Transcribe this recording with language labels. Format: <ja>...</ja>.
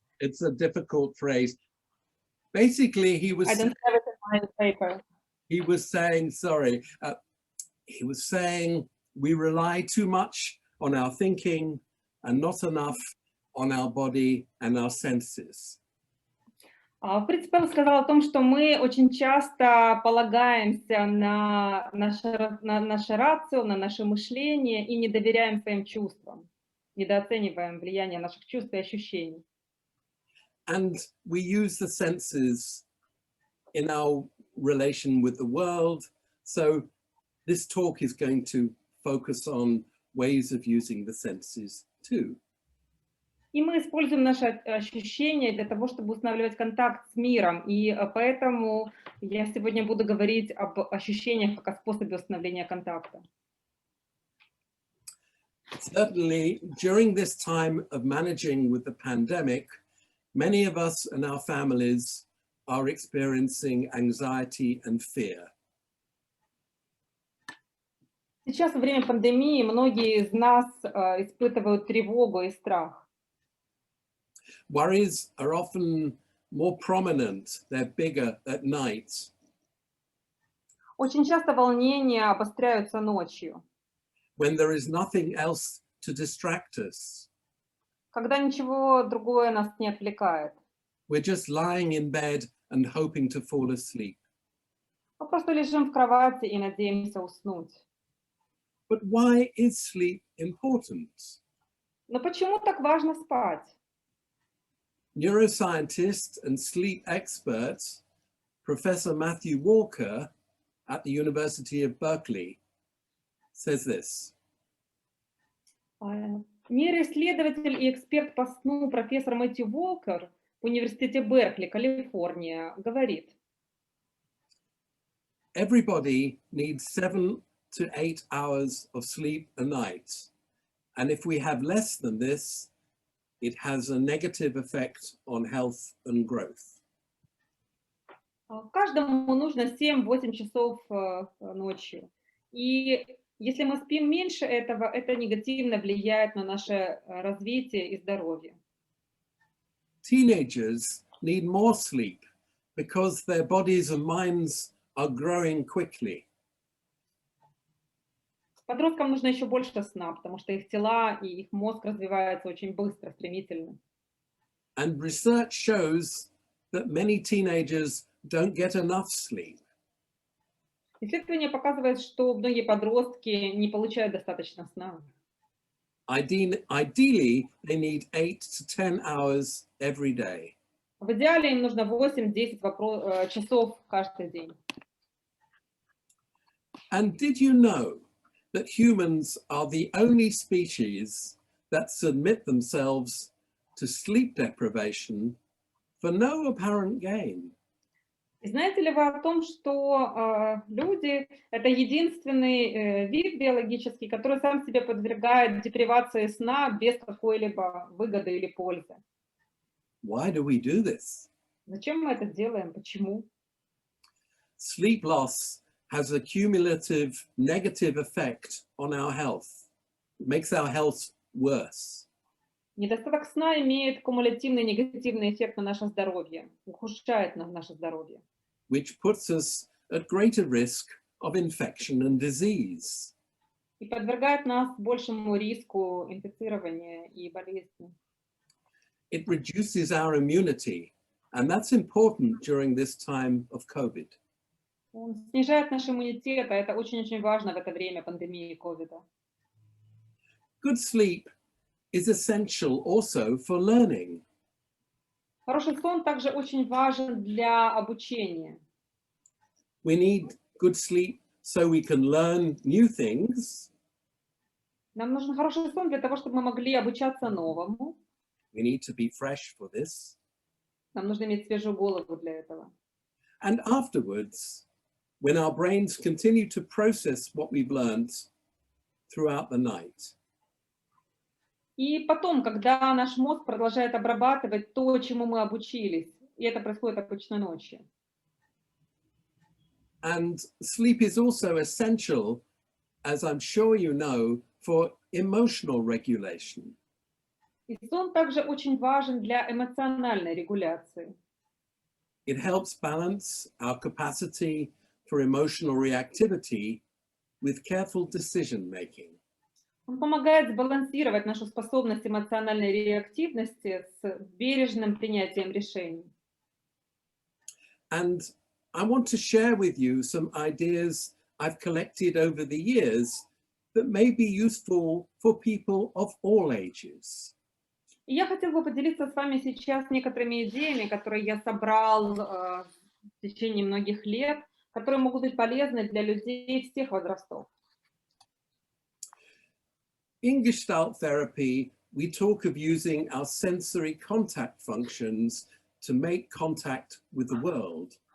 <en>It's a difficult phrase. Basically, I don't have it in my paper. he was saying, he was saying we rely too much on our thinking and not enough on our body and our senses.</en> <ru>Фриц Перл сказал о том, что мы очень часто полагаемся на наше рацио, на наше мышление и не доверяем своим чувствам, недооцениваем влияние наших чувств и ощущений.</ru> <en>And we use the senses in our relation with the world. So this talk is going to focus on ways of using the senses too.</en> <ru>И мы используем наши ощущения для того, чтобы устанавливать контакт с миром. И поэтому я сегодня буду говорить об ощущениях как о способе установления контакта.</ru> <en>Certainly, during this time of managing with the pandemic, many of us and our families are experiencing anxiety and fear.</en> <ru>Сейчас, во время пандемии, многие из нас испытывают тревогу и страх.</ru> <en>Worries are often more prominent, they're bigger at night.</en> <ru>Очень часто волнения обостряются ночью,</ru> <en>When there is nothing else to distract us.</en> <ru>когда ничего другое нас не отвлекает.</ru> <en>We're just lying in bed and hoping to fall asleep.</en> <ru>Мы просто лежим в кровати и надеемся уснуть.</ru> <en>But why is sleep important?</en> <ru>Но почему так важно спать?</ru> <en>Neuroscientist and sleep expert, Professor Matthew Walker at the University of Berkeley says this.</en> <ru>Нейроисследователь и эксперт по сну профессор Мэтью Уолкер в университете Беркли, Калифорния, говорит:</ru> <en>Everybody needs 7 to 8 hours of sleep a night. And if we have less than this, it has a negative effect on health and growth.</en> <ru>Каждому нужно 7-8 часов ночью. И если мы спим меньше этого, это негативно влияет на наше развитие и здоровье.</ru> <en>Teenagers need more sleep because their bodies and minds are growing quickly.</en> <ru>Подросткам нужно еще больше сна, потому что их тела и их мозг развиваются очень быстро, стремительно.</ru> <en>And research shows that many teenagers don't get enough sleep.</en> <ru>Исследование показывает, что многие подростки не получают достаточно сна.</ru> <en>Ideally, they need 8 to 10 hours every day.</en> <ru>В идеале им нужно 8-10 часов каждый день.</ru> <en>And did you know that humans are the only species that submit themselves to sleep deprivation for no apparent gain?</en> <ru>И знаете ли вы о том, что люди — это единственный вид биологический, который сам себя подвергает депривации сна без какой-либо выгоды или пользы?</ru> <en>Why do we do this?</en> <ru>Зачем мы это делаем? Почему?</ru> <en>Sleep loss has a cumulative negative effect on our health. It makes our health worse.</en> <ru>Недостаток сна имеет кумулятивный негативный эффект на наше здоровье, ухудшает наше здоровье.</ru> <en>Which puts us at greater risk of infection and disease.</en> <ru>И подвергает нас большему риску инфицирования и болезни.</ru> <en>It reduces our immunity, and that's important during this time of COVID.</en> <ru>Он снижает наш иммунитет, а это очень-очень важно в это время пандемии ковида.</ru> <en>Good sleep is essential also for learning.</en> <ru>Хороший сон также очень важен для обучения.</ru> <en>We need good sleep so we can learn new things.</en> <ru>Нам нужен хороший сон для того, чтобы мы могли обучаться новому.</ru> <en>We need to be fresh for this.</en> <ru>Нам нужно иметь свежую голову для этого.</ru> <en>And afterwards, when our brains continue to process what we've learned throughout the night.</en> <ru>И потом, когда наш мозг продолжает обрабатывать то, чему мы обучились И это происходит обычно ночью.</ru> <en>And sleep is also essential, as I'm sure you know, for emotional regulation.</en> <ru>И сон также очень важен для эмоциональной регуляции.</ru> <en>It helps balance our capacity for emotional reactivity with careful decision making.</en> <ru>Он помогает сбалансировать нашу способность эмоциональной реактивности с бережным принятием решений.</ru> <en>And I want to share with you some ideas I've collected over the years that may be useful for people of all ages.</en> <ru>И я хотела бы поделиться с вами сейчас некоторыми идеями, которые я собрал в течение многих лет, которые могут быть полезны для людей всех возрастов.</ru> <en>In Gestalt therapy, we talk of using our sensory contact functions to make contact with the world.</en>